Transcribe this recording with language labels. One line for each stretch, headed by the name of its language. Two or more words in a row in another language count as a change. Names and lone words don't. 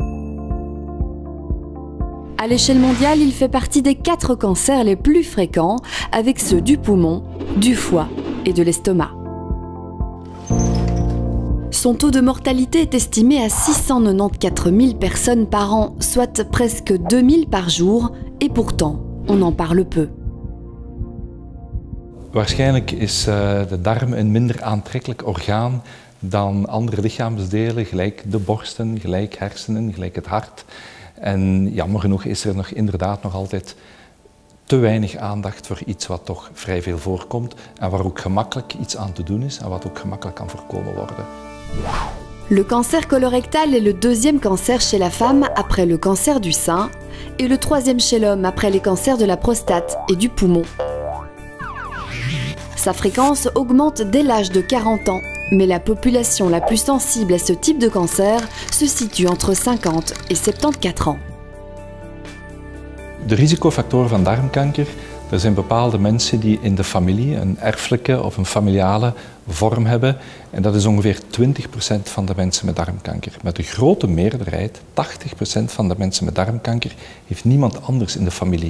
French: À l'échelle mondiale, il fait partie des 4 cancers les plus fréquents, avec ceux du poumon, du foie et de l'estomac. Son taux de mortalité est estimé à 694 000 personnes par an, soit presque 2 000 par jour, et pourtant, on en parle peu.
Dutch: Waarschijnlijk is de darm een minder aantrekkelijk orgaan dan andere lichaamsdelen, gelijk de borsten, gelijk hersenen, gelijk het hart. En jammer genoeg is er inderdaad nog altijd te weinig aandacht voor iets wat toch vrij veel voorkomt en waar ook gemakkelijk iets aan te doen is en wat ook gemakkelijk kan voorkomen worden.
French: Le cancer colorectal est le 2e cancer chez la femme après le cancer du sein et le 3e chez l'homme après les cancers de la prostate et du poumon. Sa fréquence augmente dès l'âge de 40 ans, mais la population la plus sensible à ce type de cancer se situe entre 50 et 74 ans.
Dutch: De risicofactoren van darmkanker, er zijn bepaalde mensen die in de familie een erfelijke of een familiale vorm hebben. En dat is ongeveer 20% van de mensen met darmkanker. Met de grote meerderheid, 80% van de mensen met darmkanker, heeft niemand anders in de familie.